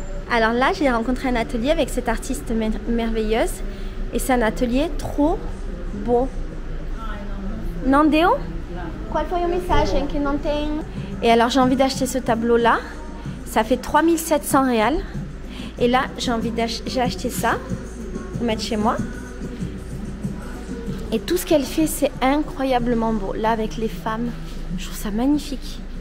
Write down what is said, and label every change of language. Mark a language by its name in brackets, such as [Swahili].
[French] Alors là, j'ai rencontré un atelier avec cette artiste merveilleuse et c'est un atelier trop beau. [Portuguese] Não deu? Qual foi o mensagem que não tem? [French] Et alors j'ai envie d'acheter ce tableau là. Ça fait 3700 réals. Et là, j'ai acheté ça pour mettre chez moi. Et tout ce qu'elle fait, c'est incroyablement beau. Là, avec les femmes, je trouve ça magnifique.